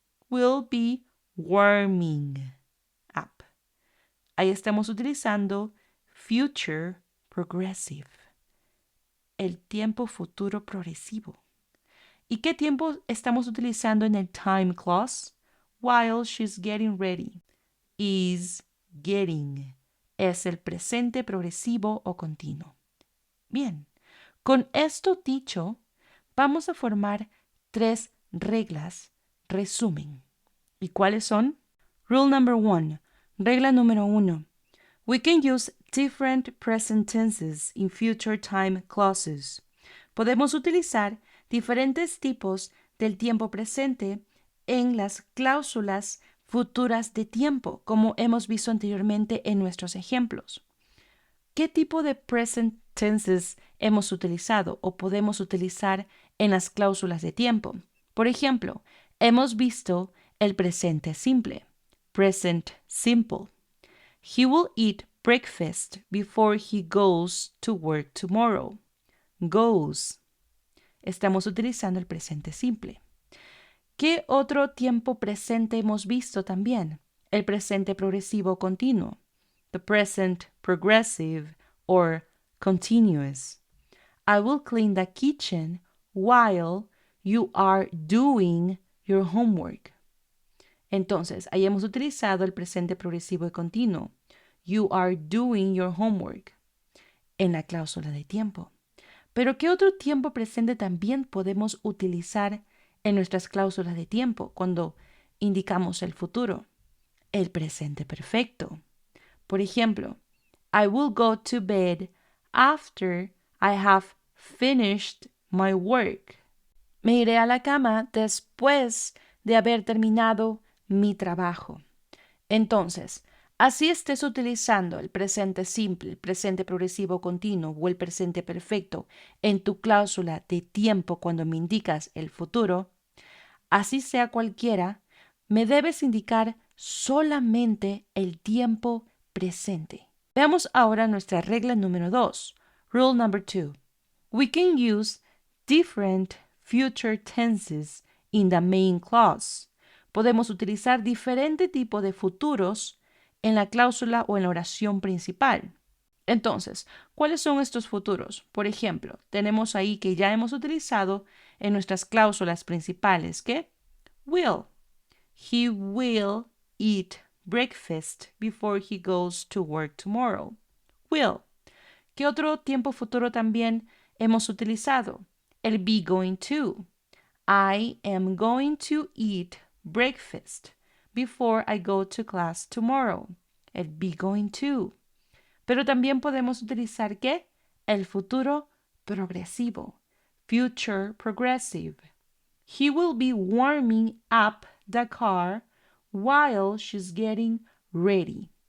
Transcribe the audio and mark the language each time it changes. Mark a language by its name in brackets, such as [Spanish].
[English] Will be warming up. [Spanish] Ahí estamos utilizando [English] future progressive, [Spanish] el tiempo futuro progresivo. ¿Y qué tiempo estamos utilizando en el time clause? [English] While she's getting ready. Is getting. [Spanish] Es el presente progresivo o continuo. Bien, con esto dicho, vamos a formar 3 reglas resumen. ¿Y cuáles son? [English] Rule number 1. [Spanish] Regla número 1. [English] We can use different present tenses in future time clauses. [Spanish] Podemos utilizar diferentes tipos del tiempo presente en las cláusulas futuras de tiempo, como hemos visto anteriormente en nuestros ejemplos. ¿Qué tipo de present tenses hemos utilizado o podemos utilizar en las cláusulas de tiempo? Por ejemplo, hemos visto el presente simple, [English] present simple. He will eat breakfast before he goes to work tomorrow. [Spanish] Goes. Estamos utilizando el presente simple. ¿Qué otro tiempo presente hemos visto también? El presente progresivo continuo. [English] The present progressive or continuous. I will clean the kitchen while you are doing your homework. [Spanish] Entonces, ahí hemos utilizado el presente progresivo y continuo. [English] You are doing your homework. [Spanish] En la cláusula de tiempo. Pero ¿qué otro tiempo presente también podemos utilizar en nuestras cláusulas de tiempo cuando indicamos el futuro? El presente perfecto. Por ejemplo, [English] I will go to bed after I have finished my work. [Spanish] Me iré a la cama después de haber terminado mi trabajo. Entonces, así estés utilizando el presente simple, el presente progresivo continuo o el presente perfecto en tu cláusula de tiempo cuando me indicas el futuro, así sea cualquiera, me debes indicar solamente el tiempo presente. Veamos ahora nuestra regla número 2. [English] Rule number 2. We can use different future tenses in the main clause. [Spanish] Podemos utilizar diferente tipo de futuros en la cláusula o en la oración principal. Entonces, ¿cuáles son estos futuros? Por ejemplo, tenemos ahí que ya hemos utilizado en nuestras cláusulas principales que will. [English] He will eat breakfast before he goes to work tomorrow. Will. [Spanish] ¿Qué otro tiempo futuro también hemos utilizado? El be going to. [English] I am going to eat breakfast before I go to class tomorrow. El be going to. [Spanish] Pero también podemos utilizar ¿qué? El futuro progresivo. [English] Future progressive. He will be warming up the car while she's getting ready.